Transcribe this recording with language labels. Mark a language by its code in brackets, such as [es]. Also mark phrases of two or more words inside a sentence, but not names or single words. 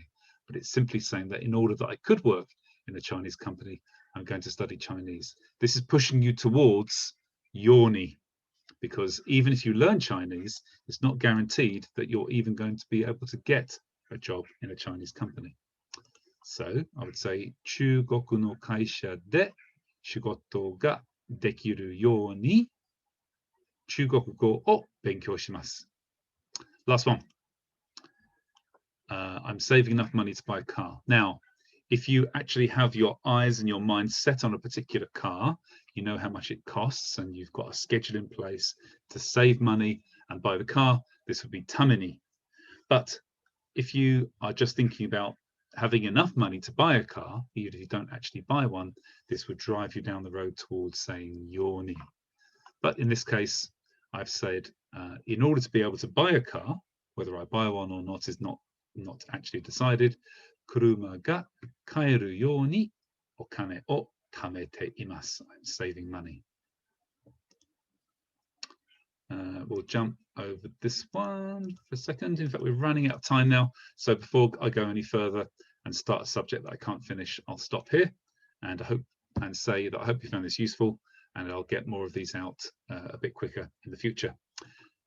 [en] But it's simply saying that in order that I could work in a Chinese company, I'm going to study Chinese. This is pushing you towards yoni, because even if you learn Chinese, it's not guaranteed that you're even going to be able to get a job in a Chinese company. So I would say, [ja] 中国 の 会社 で 仕事 が できる よう に 中国 語 を 勉強 します. [en] Last one. I'm saving enough money to buy a car. Now, if you actually have your eyes and your mind set on a particular car, you know how much it costs and you've got a schedule in place to save money and buy the car, this would be tameni. But if you are just thinking about having enough money to buy a car, even if you don't actually buy one, this would drive you down the road towards saying yoni. But in this case, I've said, in order to be able to buy a car, whether I buy one or not is not actually decided. [ja] 車 が 買える よう に お金 を 貯めて います. [en] I'm saving money. We'll jump over this one for a second. In fact, we're running out of time now. So before I go any further and start a subject that I can't finish, I'll stop here and say that I hope you found this useful, and I'll get more of these out a bit quicker in the future.